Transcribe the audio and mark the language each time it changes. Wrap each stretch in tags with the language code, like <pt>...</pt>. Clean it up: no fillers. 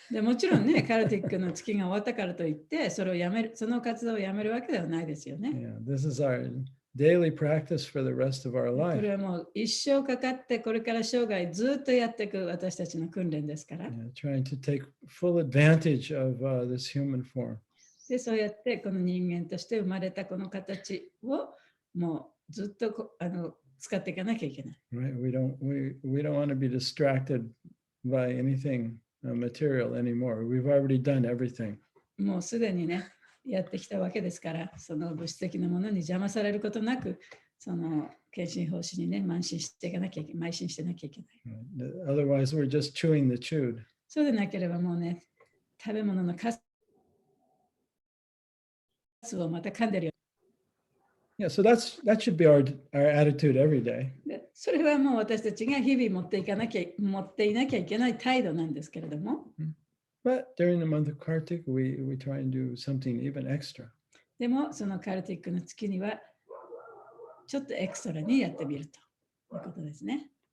<ja>でもちろんね、カルティックの月が終わったからといって、それをやめる、その活動をやめるわけではないですよね。</ja> <en>Yeah, this is our daily practice for the rest of our</en> <ja>こ</ja> <en>life.</en> <ja>れはもう一生かかって、これから生涯ずっとやっていく私たちの訓練ですから。</ja> <en>Yeah, trying to take full advantage of this human form.</en> <ja>で、そうやってこの人間として生まれたこの形をもうずっと使っていかなきゃいけない。</ja> <en>Right? We don't want to be distracted by anything material anymore. We've already done everything.</en> <ja>もうすでにね、やってきたわけですから、その物質的なものに邪魔されることなく、献身奉仕にね、邁進していかなきゃいけない。邁進してなきゃいけない。</ja> <en>Otherwise, we're just chewing the chewed.</en> <ja>そうでなければもうね、食べ物のカスをまた噛んでるよ。</ja> <en>Yeah, so that should be our attitude every day.</en> <ja>でそれはもう私たちが日々持っていなきゃいけない態度なんですけれども。</ja> <en>But during the month of Kartik, we try and do something even extra.</en> <ja>でもそのカルティックの月にはちょっとエクストラにやってみるということですね。</ja>